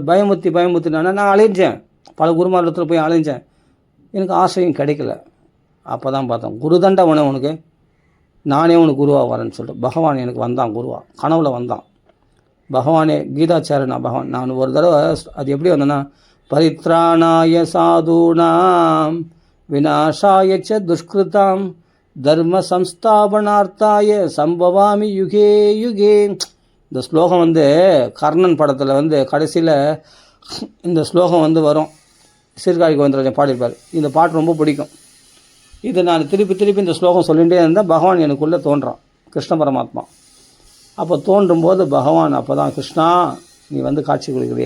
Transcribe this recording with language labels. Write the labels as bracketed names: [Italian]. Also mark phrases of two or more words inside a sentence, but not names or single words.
[Tamil] பயமுறுத்தினானா நான் அலைஞ்சேன், பல குருமாரத்தில் போய் அலைஞ்சேன், எனக்கு ஆசையும் கிடைக்கல. அப்போ தான் பார்த்தேன், குரு தண்டா உனக்கு, நானே உனக்கு குருவாக வரேன்னு சொல்லிட்டு பகவான் எனக்கு வந்தான், குருவா கனவுல வந்தான். பகவானே கீதாச்சாரனா பகவான். நான் ஒரு தடவை அது எப்படி வந்தேன்னா, [Sanskrit] परित्राणाय साधूनां विनाशाय च दुष्कृताम् धर्म संस्थापनार्थाय सम्भवामि युगे युगे. [Tamil] இந்த ஸ்லோகம் வந்து கர்ணன் படத்தில் கடைசியில் இந்த ஸ்லோகம் வரும். சீர்காழி கோவிந்தராஜன் பாடியிருப்பார். இந்த பாட்டு ரொம்ப பிடிக்கும். இதை நான் திருப்பி இந்த ஸ்லோகம் சொல்லிகிட்டே இருந்தால் பகவான் எனக்குள்ளே தோன்றான், கிருஷ்ண பரமாத்மா. அப்போ தோன்றும்போது பகவான் அப்போ தான், கிருஷ்ணா நீ காட்சி கொடுக்குறியே.